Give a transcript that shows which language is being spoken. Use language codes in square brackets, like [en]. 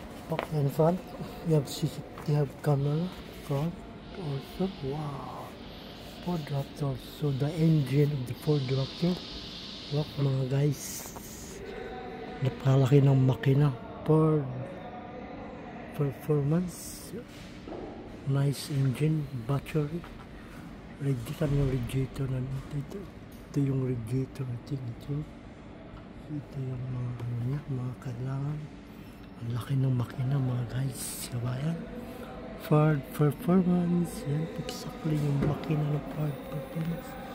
[en] Up in front, you have camera front also. Wow, Ford Raptor. So the engine of the Ford Raptor. [tl] Look mga guys, napakalaki ng makina. [en] Ford performance. Nice engine, [tl] battery. Kan yung radiator na ito yung radiator natin ito yung mga ano niya, mga kailangan. Ang laki ng makina mga guys, kabayan. Ford performance, yan exactly yung makina ng Ford performance.